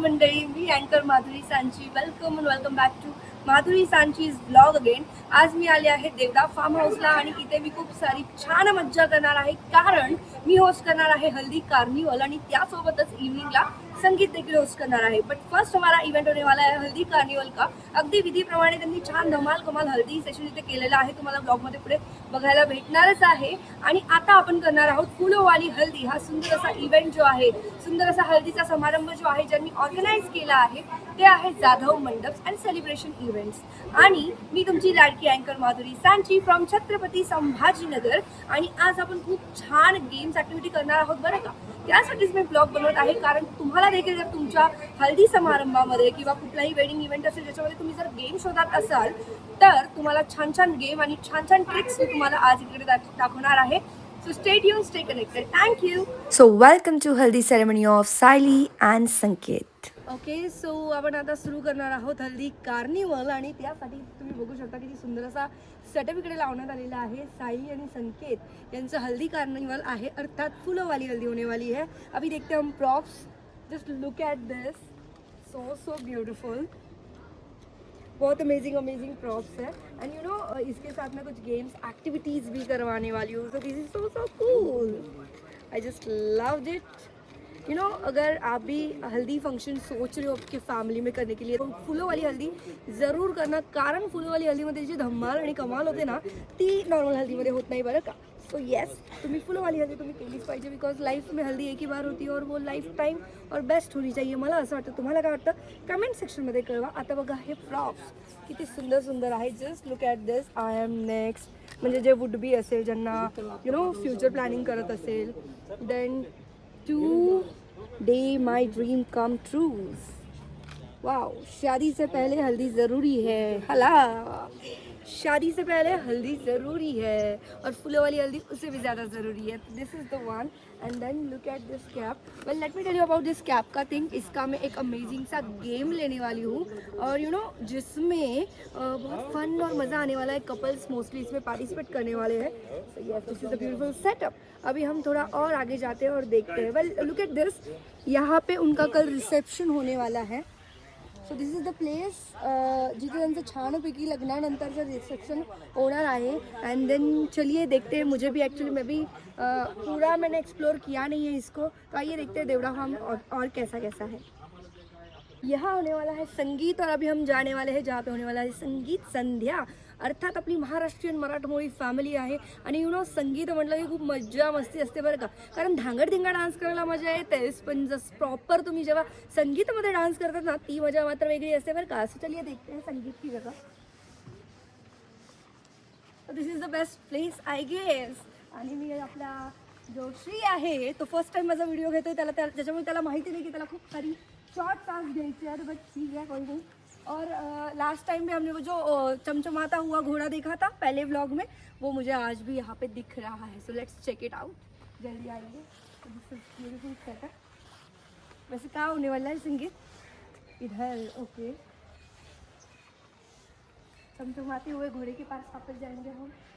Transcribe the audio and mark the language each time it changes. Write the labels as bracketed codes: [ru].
[mr] मंडळी, मी अँकर Madhuri Sanchi. [en] Welcome back to Madhuri Sanchi's blog again. [mr] आज मी आले आहे देवडा फार्म हाऊसला आणि इथे मी खूप सारी छान मज्जा करणार आहे, कारण मी होस्ट करणार आहे हल्दी कार्निवल आणि त्यासोबतच इव्हनिंगला संगीत देखील होस्ट करणार आहे. [hi] बट फर्स्ट हमारा इव्हेंट होने वाला है हल्दी कार्निवल का. [mr] अगदी विधीप्रमाणे त्यांनी छान धमाल कमाल हल्दी सेशन इथे केलेलं आहे, तुम्हाला ब्लॉगमध्ये पुढे बघायला भेटणारच आहे. आणि आता आपण करणार आहोत फुलोवाली हल्दी. हा सुंदर असा इव्हेंट जो आहे, सुंदर असा हल्दीचा समारंभ जो आहे ज्यांनी ऑर्गनाईज केला आहे ते आहे जाधव मंडप अँड सेलिब्रेशन इव्हेंट्स. आणि मी तुमची लाडकी अँकर माधुरी सांची फ्रॉम छत्रपती संभाजीनगर. आणि आज आपण खूप छान गेम्स ॲक्टिव्हिटी करणार आहोत बरं का. त्यासाठीच मी ब्लॉग बनवत आहे, कारण तुम्हाला देखील जर तुमच्या हल्दी समारंभामध्ये किंवा कुठलाही वेडिंग इव्हेंट असेल ज्याच्यामध्ये तुम्ही जर गेम शोधत असाल तर तुम्हाला छान छान गेम आणि छान छान ट्रिक्स मी तुम्हाला आज इकडे दाखवणार आहे. [en] So stay tune, stay connected. Thank you. So welcome to Haldi ceremony of Saili and Sanket. [mr] Okay, so आपण आता सुरू करणार आहोत हल्दी कार्निवल. आणि त्यासाठी तुम्ही बघू शकता किती सुंदर असा सेटअप इकडे लावण्यात आलेला आहे. साई आणि संकेत यांचं हल्दी कार्निवल आहे, अर्थात फुलोवाली हल्दी [hi] होने वाली है. अभी देखते हैं हम props. [en] Just look at this, so beautiful. [hi] बहुत अमेजिंग प्रॉप्स है. एंड यू नो इसके साथ में कुछ गेम्स एक्टिविटीज़ भी करवाने वाली हूँ. [en] So this is so cool. I just loved it. You know, [hi] अगर आप भी हल्दी फंक्शन सोच रहे हो आपके फॅमिली में करने के लिए तो फुलों वाली हल्दी ज़रूर करना, [mr] कारण फुलों वाली हल्दीमध्ये जी धमाल आणि कमाल होते ना ती नॉर्मल हल्दीमध्ये होत नाही बरं का. सो येस, तुम्ही फुलों वाली हल्दी तुम्ही केलीच पाहिजे, [hi] बिकॉज लाईफ में हल्दी एक ही बार होती है और वो लाइफ टाइम और बेस्ट होनी चाहिए. [mr] मला असं वाटतं. तुम्हाला काय वाटतं कमेंट सेक्शनमध्ये कळवा. आता बघा हे प्रॉप्स किती सुंदर आहे. [en] Just look at this. I am next. [mr] म्हणजे जे वुड बी असेल, ज्यांना यू नो फ्युचर प्लॅनिंग करत असेल, [en] Then today my dream come trues. [hi] Wow, शादी से पहले हल्दी ज़रूरी है. हला, शादी से पहले हल्दी ज़रूरी है और फूलों वाली हल्दी उससे भी ज़्यादा ज़रूरी है. [en] This is the one. And then look at this cap. Well, let me tell you about this cap का thing. [hi] इसका मैं एक अमेजिंग सा गेम लेने वाली हूँ और यू नो जिसमें बहुत फन और मज़ा आने वाला है. कपल्स मोस्टली इसमें पार्टिसिपेट करने वाले हैं. [en] So yes, this is the beautiful setup. [hi] अभी हम थोड़ा और आगे जाते हैं और देखते हैं. [en] Well, look at this. [hi] यहाँ पे उनका कल रिसेप्शन होने वाला है. [en] so this is the place [mr] जिथे त्यांचं छानपैकी लग्नानंतरचं रिसेप्शन होणार आहे. [hi] एंड देन चलिए देखते हैं. मुझे भी एक्चुअली मैं भी पूरा मैंने एक्सप्लोर किया नहीं है इसको, तो आइए देखते हैं देवड़ा फार्म और कैसा है. यहाँ होने वाला है संगीत और अभी हम जाने वाले हैं जहाँ पे होने वाला है संगीत संध्या. [mr] अर्थात आपली महाराष्ट्रीयन मराठमोळी फॅमिली आहे आणि यू नो संगीत म्हटलं की खूप मज्जा मस्ती असते बरं का. कारण धांगडधिंगा डान्स करायला मजा येतेच, पण जस्ट प्रॉपर तुम्ही जेव्हा संगीतामध्ये डान्स करतात ना ती मजा मात्र वेगळी असते बरं का. [hi] सो चलिए देखते हैं संगीत की जगह. [en] This is the best place I guess. [mr] आणि मी आपला जो श्री आहे तो फर्स्ट टाइम माझा व्हिडिओ घेतोय. त्याच्यामुळे त्याला माहिती नाही की त्याला खूप सारी शॉर्ट डांस घ्यायचे आहेत, [hi] बट ठीक है कोई नहीं. और लास्ट टाइम में हमने वो जो चमचमाता हुआ घोड़ा देखा था पहले व्लॉग में, वो मुझे आज भी यहाँ पे दिख रहा है. [en] So let's check it out. [hi] जल्दी आइए. [en] Beautiful setup. [hi] वैसे क्या होने वाला है संगीत इधर. ओके, चमचमाते हुए घोड़े के पास वापस जाएंगे हम.